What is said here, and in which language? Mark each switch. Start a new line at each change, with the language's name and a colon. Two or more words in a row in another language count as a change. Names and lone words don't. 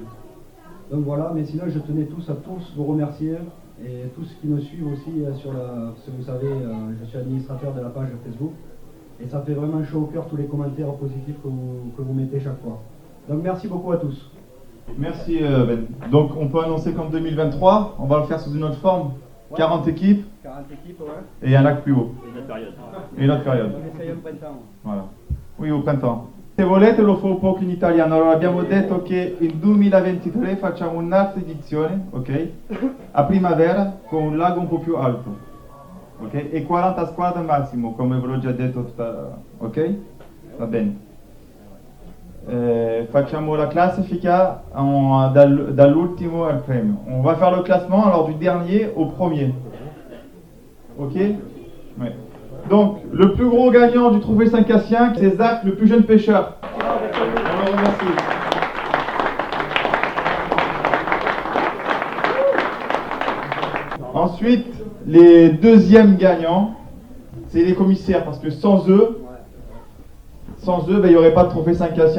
French: Donc voilà, mais sinon je tenais à tous vous remercier, et tous qui me suivent aussi sur si vous savez, je suis administrateur de la page Facebook, et ça fait vraiment chaud au cœur tous les commentaires positifs que vous mettez chaque fois. Donc merci beaucoup à tous. Merci Ben. Donc on peut annoncer qu'en 2023, on va le faire sous une autre forme, ouais. 40 équipes, 40 équipes, ouais. Et un lac plus haut. Et une autre période. Et une autre période. On essaye au printemps. Voilà. Oui, au printemps.
Italian: Se volete lo fa un po' in italiano. Allora abbiamo detto che il 2023 facciamo un'altra edizione, ok? A primavera con un lago un po' più alto, ok? E 40 squadre massimo, come ve l'ho già detto tutta, ok? Va bene. Facciamo la classifica dall'ultimo al premio.
French: On va faire le classement alors du dernier au premier. Ok? Ouais. Donc, le plus gros gagnant du trophée Saint-Cassien, c'est Zach, le plus jeune pêcheur. On le remercie. Ensuite, les deuxièmes gagnants, c'est les commissaires, parce que sans eux, ben, il n'y aurait pas de trophée Saint-Cassien.